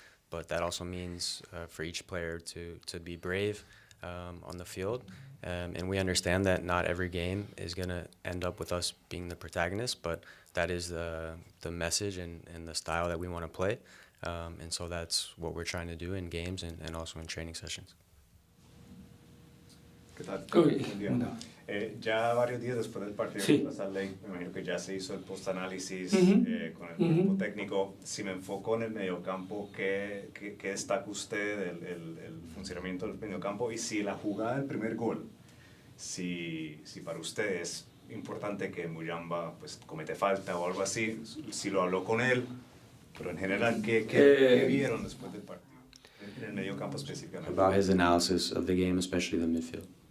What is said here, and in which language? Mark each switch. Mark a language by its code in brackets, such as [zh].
[en] But that also means for each player to be brave on the field. And we understand that not every game is going to end up with us being the protagonist, but that is the message and the style that we want to play. And so that's what we're trying to do in games and also in training sessions. [es] ¿Qué tal? Uy, Buen día. no. Ya varios días después del partido Sí. contra Salt Lake, me imagino que ya se hizo el post-análisis con el Ujú. cuerpo técnico. Si me enfoco en el mediocampo, ¿qué destaca usted del funcionamiento del mediocampo? Y si la jugada del primer gol, si para usted es importante que Muyamba pues, comete falta o algo así, si lo habló con él, pero en general, ¿qué vieron después del partido? En el mediocampo específicamente. [en] About his analysis of the game, especially the midfield.